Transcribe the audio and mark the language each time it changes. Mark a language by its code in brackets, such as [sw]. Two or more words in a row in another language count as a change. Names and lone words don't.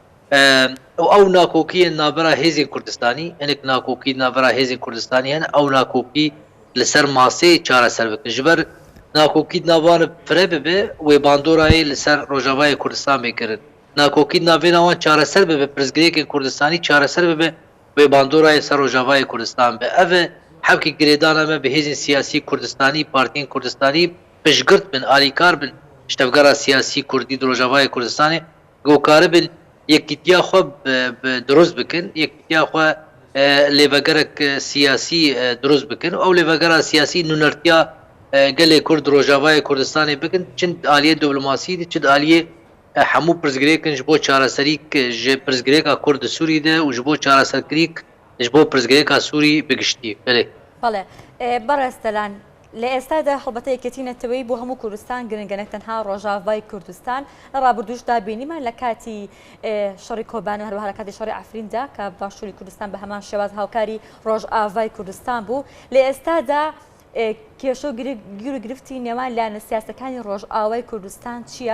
[ku] او ناکوکی نابرا هیزن کردستانی انک ناکوکی نابرا هیزن کردستانی هن او ناکوکی لسر ماسه چاره سر بکن جبر ناکوکی ناوان فرب به و باندورای لسر روجاوای کردستان میکرد ناکوکی ناوان چاره سر به پرزگری کردستانی چاره سر به و باندورای سر روجاوای کردستان به اوه حبکی گریدان ما به هیزن سیاسی کردستانی پارتین کردستانی پشگرت بن آلیکار بن اشتفگرا سیاسی کردی روجاوای کردستانی گوکار بن یکیتیا خو درست بکن یکیتیا خو لیوگرک سیاسی درست بکن او لیوگرا سیاسی نونرتیا گله کرد روجاوای کردستانی بکن چند آلیه دیپلماسی دی چند آلیه همو پرزگریکن جبو چاره سریک ج پرزگریکا کرد سوری ده و جبو چاره سریک جبو پرزگریکا سوری بگشتی بله [ckb] بله برستلان لئێستادا هەڵبەتە یەکێتینەتەوەی بۆ هەموو کوردستان گرنگەنێک تەنها ڕۆژاوای کوردستان لە ڕابردوشدا بینیمان لە کاتی شەڕی کۆبان و هەروەها لە کاتی شەڕی عەفریندا کە باشووری کوردستان بە هەمان شێواز هاوکاری ڕۆژئاوای کوردستان بوو لە ئێستادا کێشە و گیر و گرفتی نێوان لایەنە سیاسەکانی ڕۆژئاوای کوردستان چییە؟